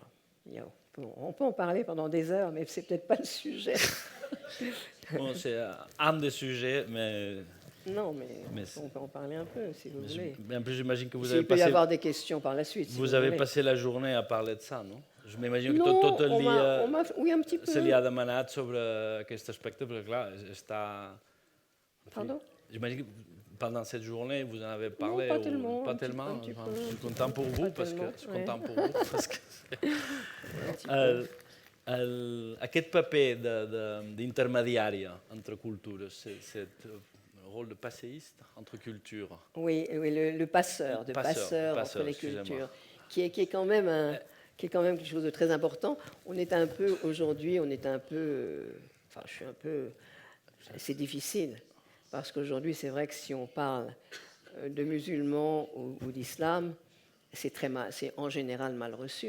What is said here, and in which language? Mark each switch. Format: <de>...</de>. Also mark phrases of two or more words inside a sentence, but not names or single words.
<fr>On peut en parler pendant des heures, mais c'est peut-être pas le sujet. Bon, c'est un des sujets, mais Non, mais Mais on peut en parler un peu, si vous voulez. en plus j'imagine que vous Il avez peut y passé, avoir des questions par la suite. si vous avez voulez. passé la journée à parler de ça, non?</fr> <ca>Je m'imagino que</ca> <fr>Non,</fr> <ca>tot el dia</ca> <fr>oui, un petit peu.</fr> <ca>se li ha demanat sobre aquest aspecte, perquè clar, està... en fi,</ca> <fr>Pardon? J'imagine que pendant cette journée, vous en avez parlé pas ou tellement, pas un petit- tellement. un petit Enfin, peu, je un suis petit content peu, pour vous pas parce que tellement, je suis ouais. content pour vous parce que Un petit peu.</fr> <ca>aquest paper d'intermediària entre cultures,</ca> <fr>c'est le rôle de passéiste entre cultures. Oui, le passeur, Passeur, entre les excusez-moi. cultures, qui est quand même quelque chose de très important. Aujourd'hui, enfin, je suis un peu, c'est difficile, parce qu'aujourd'hui, c'est vrai que si on parle de musulmans ou d'islam, c'est en général mal reçu.</fr>